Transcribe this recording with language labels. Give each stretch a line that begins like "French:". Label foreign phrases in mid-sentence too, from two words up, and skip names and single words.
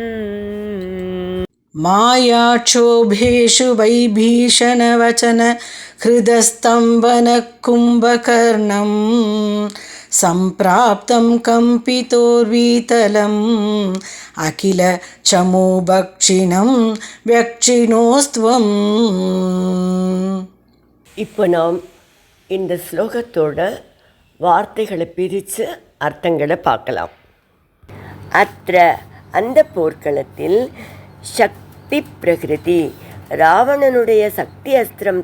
Sanskrit: मायाक्षोभेषु वैभीषणवचन हृदस्तम्भन कुम्भकर्णम्. सम्प्राप्तं कम्पितोर्वीतलम् अखिलचमूभक्षिणं व्यक्षिणोस्त्वम्.
Tamil: இப்போ நாம் இந்த ஸ்லோகத்தோட வார்த்தைகளை பிரித்து அர்த்தங்களை பார்க்கலாம். அத்ர அந்த போர்க்களத்தில் சக்தி பிரகிருதி ராவணனுடைய சக்தி அஸ்திரம்